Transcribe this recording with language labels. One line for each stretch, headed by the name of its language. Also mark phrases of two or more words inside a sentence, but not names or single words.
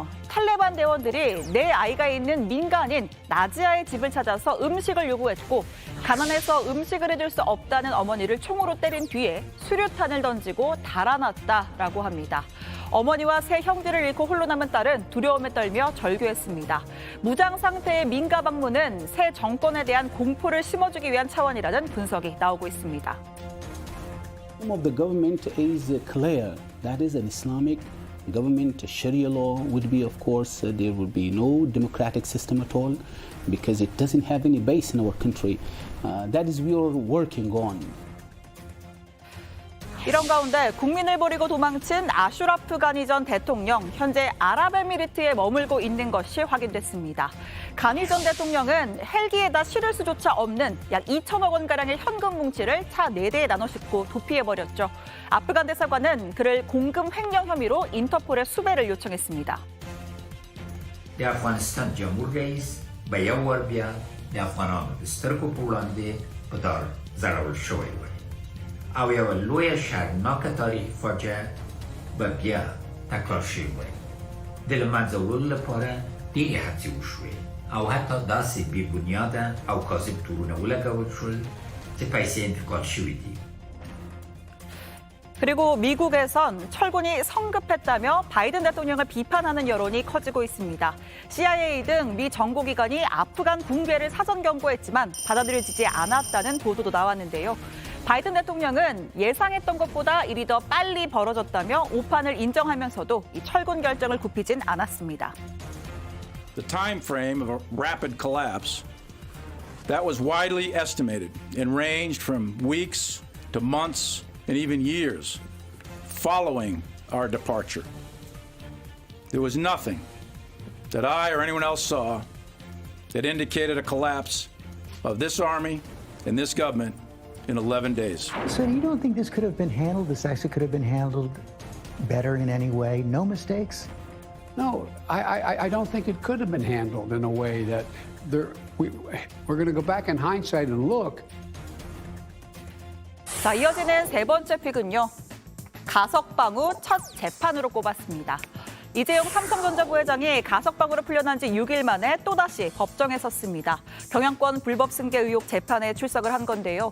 Korean: 탈레반 대원들이 내 아이가 있는 민간인 나지아의 집을 찾아서 음식을 요구했고 가난해서 음식을 해줄 수 없다는 어머니를 총으로 때린 뒤에 수류탄을 던지고 달아났다라고 합니다. 어머니와 세 형제를 잃고 홀로 남은 딸은 두려움에 떨며 절규했습니다. 무장 상태의 민가 방문은 새 정권에 대한 공포를 심어주기 위한 차원이라는 분석이 나오고 있습니다.
English: Of the government is clear. That is an Islamic government. Sharia law would be, of course, there would be no democratic system at all because it doesn't have any base in our country. That is we are working on.
Korean: 이런 가운데 국민을 버리고 도망친 아슈라프 가니 전 대통령, 현재 아랍에미리트에 머물고 있는 것이 확인됐습니다. 가니 전 대통령은 헬기에다 실을 수조차 없는 약 2천억 원가량의 현금 뭉치를 차 4대에 나눠 싣고 도피해버렸죠. 아프간 대사관은 그를 공금 횡령 혐의로 인터폴에 수배를 요청했습니다.
Pashto: در افغانستان جمهور رئیس به یو ور بیا د افغانانو د سترګو په وړاندې په دار ځړول شوی وي او یوه لویه شرمناکه تاریخي فاجعه به بیا تکرار شوی وي د له منځه وړلو لپاره ډېرې هڅې وشوې او حتی داسې بې بنیاده او کاذب تورونه ولګول شول چې پیسې انتقال شوي دي.
Korean: 그리고 미국에선 철군이 성급했다며 바이든 대통령을 비판하는 여론이 커지고 있습니다. CIA 등 미 정보기관이 아프간 붕괴를 사전 경고했지만 받아들여지지 않았다는 보도도 나왔는데요. 바이든 대통령은 예상했던 것보다 일이 더 빨리 벌어졌다며 오판을 인정하면서도 이 철군 결정을 굽히진 않았습니다.
English: The time frame of a rapid collapse that was widely estimated and ranged from weeks to months and even years following our departure. There was nothing that I or anyone else saw that indicated a collapse of this army and this government in 11 days. So you don't think this could have been handled? This actually could have been handled better in any way? No mistakes? No, I don't think it could have been handled in a way that we're going to go back in hindsight and look.
Korean: 자, 이어지는 세 번째 픽은요. 가석방 후 첫 재판으로 꼽았습니다. 이재용 삼성전자 부회장이 가석방으로 풀려난 지 6일 만에 또다시 법정에 섰습니다. 경영권 불법 승계 의혹 재판에 출석을 한 건데요.